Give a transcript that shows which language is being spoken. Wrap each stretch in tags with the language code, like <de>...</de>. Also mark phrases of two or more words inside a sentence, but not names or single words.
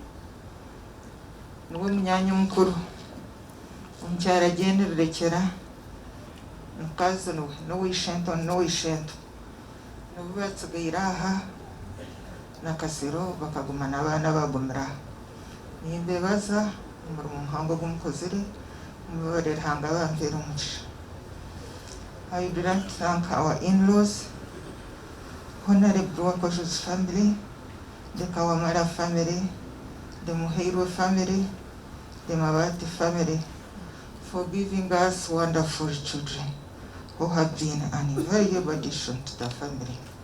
<nyn>niwe munyanyi mukuru, omukyala Jane Rurekera mukazi n'ow'Ishento nibo batsigaire aha na Kasiro bakaguma n'abaana bagumira aha. Nimbebaza omurimo muhango gumukozire.</nyn> <en>I would like to thank our in-laws, Honorable Wakosho's family, the Kawamara family, the Muheiro family, the Mawati family, for giving us wonderful children who have been an invaluable addition to the family.</en>